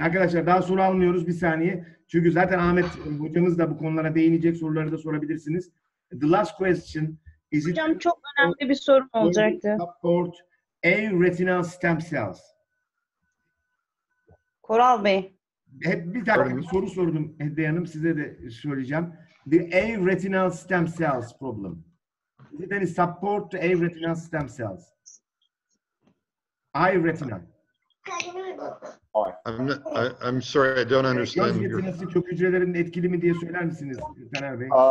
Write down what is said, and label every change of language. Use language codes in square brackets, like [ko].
[tr] Arkadaşlar daha soru almıyoruz, bir saniye. Çünkü zaten Ahmet hocamız da bu konulara değinecek, soruları da sorabilirsiniz. [en] The last question is it... [tr] Hocam çok önemli bir sorum olacaktı. [en] Support retinal stem cells. [tr] Koral Bey. Bir dakika bir soru sordum Hediye Hanım, size de söyleyeceğim. [en] The retinal stem cells problem. Is it any support to retinal stem cells? Eye retina. I'm sorry, I don't understand. [tr] Göz retinası kök hücrelerinin etkili mi diye söyler misiniz Taner Bey?